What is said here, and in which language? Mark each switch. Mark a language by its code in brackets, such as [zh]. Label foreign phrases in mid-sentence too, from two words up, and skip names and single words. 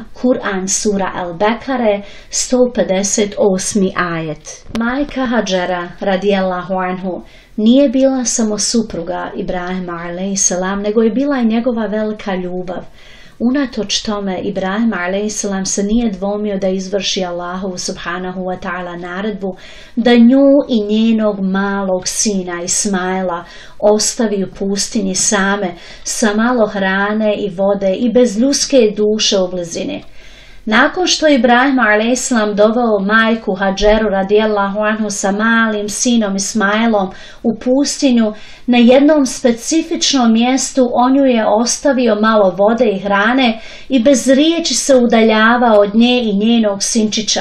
[bs] Kur'an sura Al-Bekare 158. ajet. Majka Hadžera [ar] رضي الله عنه [bs] nije bila samo supruga Ibrahima alejhiselam, nego je bila i njegova velika ljubav. Unatoč tome, Ibrahim a.s. se nije dvomio da izvrši Allahu [ar] سبحانه وتعالى [bs] naredbu da nju i njenog malog sina Ismaila ostavi u pustinji same sa malo hrane i vode i bez ljudske duše u blizini. Nakon što je Ibrahim a.s. doveo majku Hadžeru [ar] رضي الله عنه [bs] sa malim sinom Ismailom u pustinju, na jednom specifičnom mjestu on ju je ostavio malo vode i hrane i bez riječi se udaljavao od nje i njenog sinčića.